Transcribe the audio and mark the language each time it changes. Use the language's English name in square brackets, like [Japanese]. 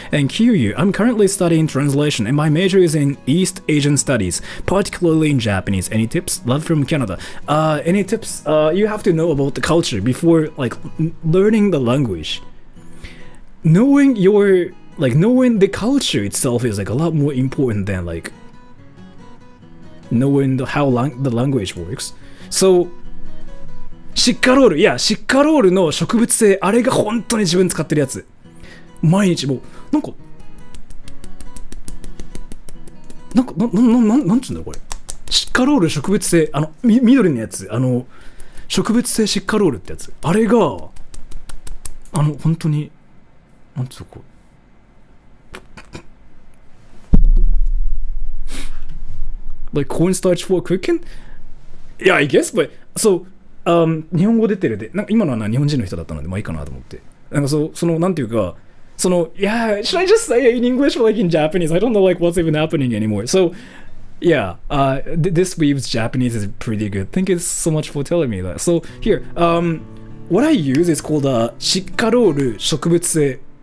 [English] And Kyu, I'm currently studying translation, and my major is in East Asian studies, particularly in Japanese. Any tips? Love from Canada. Any tips? You have to know about the culture before like learning the language. Knowing the culture itself is like a lot more important than like knowing how the language works. [Japanese] So シッカロール、いやシッカロールの植物性、あれが本当に自分使ってるやつ。毎日もうなんつうんだろこれ。シッカロール植物性、緑のやつ、植物性シッカロールってやつ。あれが本当になんつうこう。 [English] Like cornstarch for cooking? Yeah, I guess, but so, [Japanese] 日本語出てるで、なんか今のは日本人の人だったので、まあいいかなと思って。なんかなんていうか、 [English] yeah, should I just say it in English or like in Japanese? I don't know like what's even happening anymore. So, yeah, this weave's Japanese is pretty good. Thank you so much for telling me that. So, here, what I use is calledシッカロール植物性.